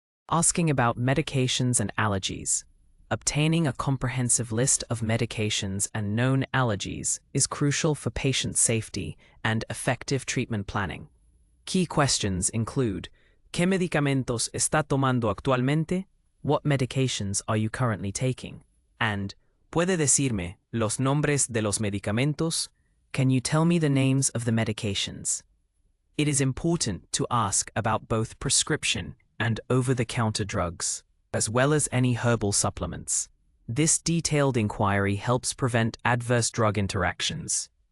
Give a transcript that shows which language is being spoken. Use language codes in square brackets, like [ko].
[en] Asking about medications and allergies. Obtaining a comprehensive list of medications and known allergies is crucial for patient safety and effective treatment planning. Key questions include: [es] ¿Qué medicamentos está tomando actualmente? [en] What medications are you currently taking? And [es] ¿Puede decirme los nombres de los medicamentos? [en] Can you tell me the names of the medications? It is important to ask about both prescription and over-the-counter drugs, as well as any herbal supplements. This detailed inquiry helps prevent adverse drug interactions.